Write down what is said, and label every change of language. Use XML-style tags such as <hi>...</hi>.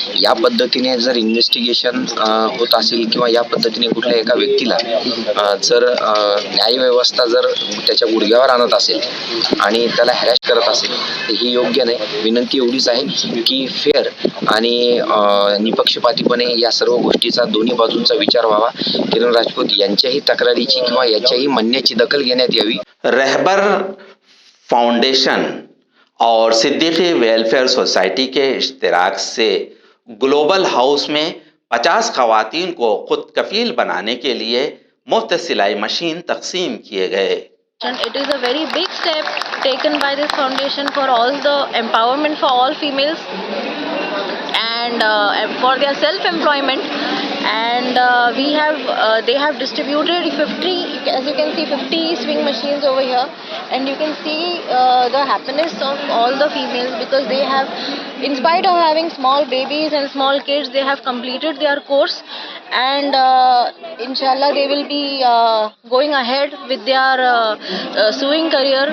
<mr>या पद्धतीने जर इन्व्हेस्टिगेशन होत असेल किंवा या पद्धतीने कुठल्या एका व्यक्तीला जर न्यायव्यवस्था जर त्याच्या गुडघ्यावर आणत असेल आणि त्याला हॅरॅश करत असेल तर ही योग्य नाही. विनंती एवढीच आहे की फेअर आणि निपक्षपातीपणे या सर्व गोष्टीचा दोन्ही बाजूंचा विचार व्हावा. किरण राजपूत यांच्याही तक्रारीची किंवा याच्याही म्हणण्याची दखल घेण्यात यावी.</mr> <hi>रहबर फाउंडेशन और सिद्दीकी वेलफेयर सोसाइटी के इश्तिराक से ग्लोबल हाउस में 50 खवातीन को खुद कफील बनाने के लिए मुफ्त सिलाई मशीन तकसीम किए गए.</hi> <en>It is a very big step taken by this foundation for all the empowerment for all females and for their self-employment. And they have distributed 50, as you can see, 50 swing machines over here, and you can see the happiness of all the females because they have, in spite of having small babies and small kids, they have completed their course, and inshallah they will be going ahead with their sewing career.</en>